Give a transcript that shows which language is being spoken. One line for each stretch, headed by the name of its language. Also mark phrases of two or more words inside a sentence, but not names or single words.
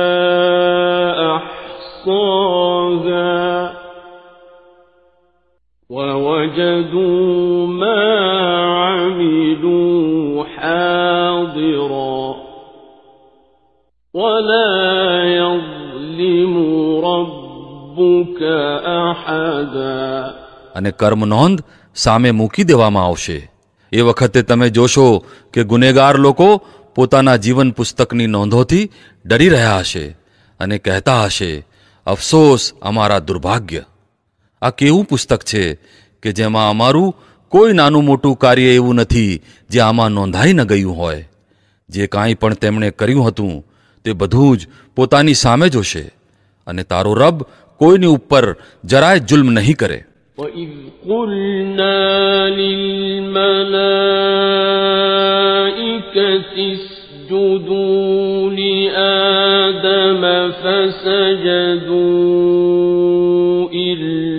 Arabic: أَحْصَاهَا وَوَجَدُوا مَا عَمِلُوا حَاضِرًا وَلَا يَظْلِمُ رَبُّكَ أَحَدًا.
Gujarati: અને કર્મ નોંધ સામે મૂકી દેવામાં આવશે. એ વખતે તમે જોશો કે ગુનેગાર લોકો પોતાના જીવન પુસ્તકની નોંધોથી ડરી રહ્યા હશે અને કહેતા હશે, અફસોસ અમારા દુર્ભાગ્ય. આ કેવું પુસ્તક છે કે જેમાં અમારું કોઈ નાનું મોટું કાર્ય એવું નથી જે આમાં નોંધાઈ ન ગયું હોય. જે કાંઈ પણ તેમણે કર્યું હતું તે બધું જ પોતાની સામે જોશે, અને તારો રબ કોઈની ઉપર જરાય જુલ્મ નહીં કરે.
Arabic: وَإِذْ قُلْنَا لِلْمَلَائِكَةِ اسْجُدُوا لِآدَمَ فَسَجَدُوا إِلَّا